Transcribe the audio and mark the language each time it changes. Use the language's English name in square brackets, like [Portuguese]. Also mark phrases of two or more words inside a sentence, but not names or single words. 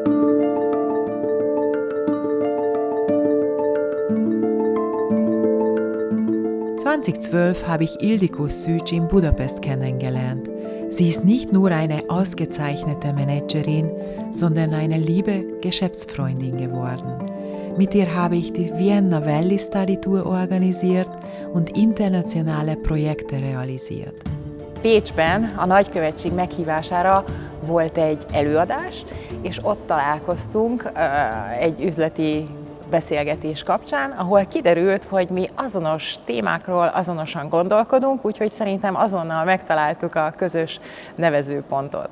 [German] ...2012 habe ich Ildikó Szűcs in Budapest kennengelernt. Sie ist nicht nur eine ausgezeichnete Managerin, sondern eine liebe Geschäftsfreundin geworden. Mit ihr habe ich die Vienna Valley Study Tour organisiert und internationale Projekte realisiert. [Hungarian] Pécsben a nagykövetség meghívására volt egy előadás, és ott találkoztunk egy üzleti beszélgetés kapcsán, ahol kiderült, hogy mi azonos témákról azonosan gondolkodunk, úgyhogy szerintem azonnal megtaláltuk a közös nevezőpontot.